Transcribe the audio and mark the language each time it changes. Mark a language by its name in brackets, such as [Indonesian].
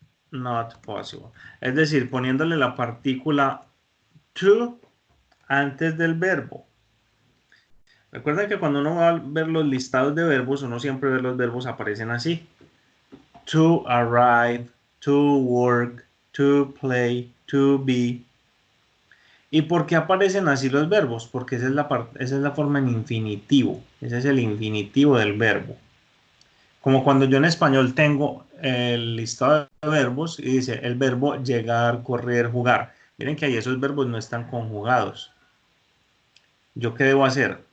[English] Not possible. [Spanish] Es decir, poniéndole la partícula to antes del verbo. Recuerda que cuando uno va a ver los listados de verbos, uno siempre ve los verbos aparecen así. [English] To arrive, to work, to play, to be. [Spanish] ¿Y por qué aparecen así los verbos? Porque esa es la forma en infinitivo. Ese es el infinitivo del verbo. Como cuando yo en español tengo el listado de verbos y dice el verbo llegar, correr, jugar. Miren que ahí esos verbos no están conjugados. ¿Yo qué debo hacer?